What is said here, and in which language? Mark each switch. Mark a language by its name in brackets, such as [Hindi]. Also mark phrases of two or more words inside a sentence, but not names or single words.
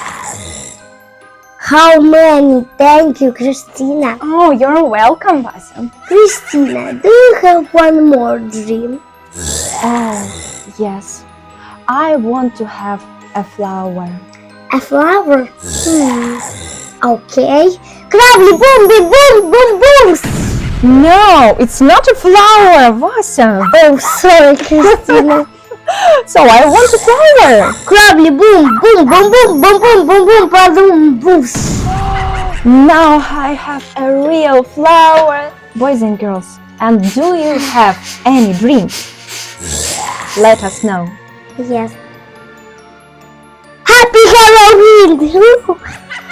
[English] How many? Thank you, Christina. Oh, you're welcome, Vasa. Christina, do you have one more dream? Oh, yes. I want to have a flower. A flower? Okay. [Bulgarian] Крабли, бомби, бум, бум, бумс! [English] No, it's not a flower, Vasa. Oh, sorry, Christina. So I want a flower. [Bulgarian] Крабли, бум, бум, бум, бум, бум, бум, бум, бум, бум, бумс! [English] Now I have a real flower. Boys and girls, and do you have any dreams? Let us know. Yes. Happy Halloween!